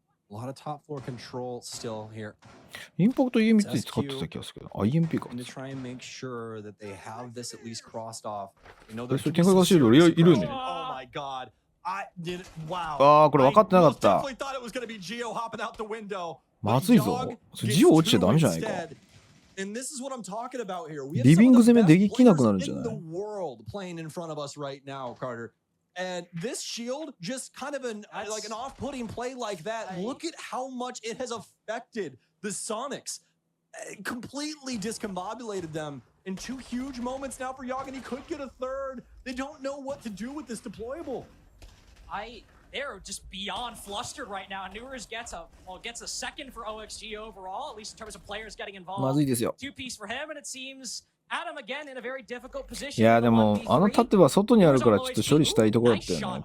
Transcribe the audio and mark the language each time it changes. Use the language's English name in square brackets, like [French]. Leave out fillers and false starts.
[English] A lot of top floor control still here. [Japanese] インパクト EMP 使ってた気がするけど。あ、EMP か。 [English] To try and make sure that they have this at least crossed off. You know, [Japanese] それ展開がシールいるんだよ。 [English] Oh my god. I did wow. [Japanese] ああ、これ分かってなかった。 [English] I thought it was going to be Geo hopping out the window. [Japanese] まずいぞ。ジオ落ちちゃダメじゃないか。 [English] And this is what I'm talking about here. [Japanese] リビング攻めできなくなるんじゃない？ [English] The world playing in front of us right now, Carter. And this shield, just kind of like an off-putting play like that. Look at how much it has affected the Soniqs. Completely discombobulated them in two huge moments now for Yogg, and he could get a third. They don't know what to do with this deployable. They're just beyond flustered right now. Newers gets a second for OXG overall, at least in terms of players getting involved. [Japanese] まずいですよ。 [English] Two-piece for him, and it seems Adam again in a very difficult position. [Japanese] いやでもあの盾は外にあるからちょっと処理したいところだったよね。